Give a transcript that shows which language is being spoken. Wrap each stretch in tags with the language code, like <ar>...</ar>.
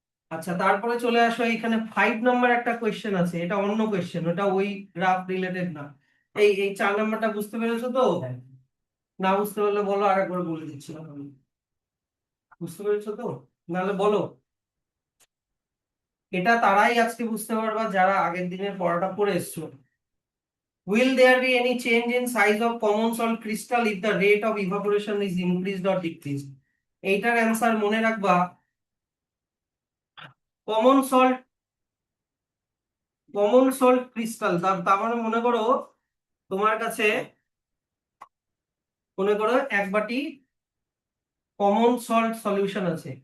<bn>আচ্ছা, তারপরে চলে আসো, এখানে 5 নাম্বার একটা কোয়েশ্চেন আছে, এটা অন্য কোয়েশ্চেন, ওটা ওই গ্রাফ রিলেটেড না। এই 4 নাম্বারটা বুঝতে পেরেছো তো? না বুঝতে পারলে বলো, আরেকবার বলে দিচ্ছি আমি। বুঝতে পেরেছো তো? নাহলে বলো। এটা তারাই আজকে বুঝতে পারবা যারা আগের দিনের পড়াটা পড়ে এসছো।</bn> <en>Will there be any change in size of common salt crystal if the rate of evaporation is increased or decreased?</en> <bn>এইটার অ্যান্সার মনে রাখবা, common salt, common salt crystal, তার মানে মনে করো তোমার কাছে, মনে করো 1 বাটি কমন সল্ট সলিউশন আছে।</bn>